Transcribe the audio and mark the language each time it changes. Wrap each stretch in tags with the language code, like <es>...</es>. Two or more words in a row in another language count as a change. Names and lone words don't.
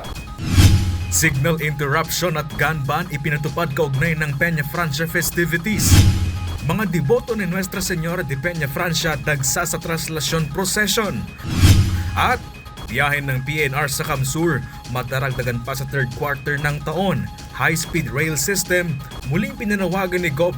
<en>Signal interruption</en> <tl>at</tl> <en>gun ban</en> <tl>ipinatupad kaugnay ng Peña Francia festivities. Mga deboto ni Nuestra Señora de Peña Francia dagsa sa traslasyon procession. At biyahe ng PNR sa Kamsur madaragdagan pa sa</tl> <en>third quarter</en> <tl>ng taon.</tl> <en>High-speed rail system</en> <tl>muling pinanawagan ni Gov.</tl>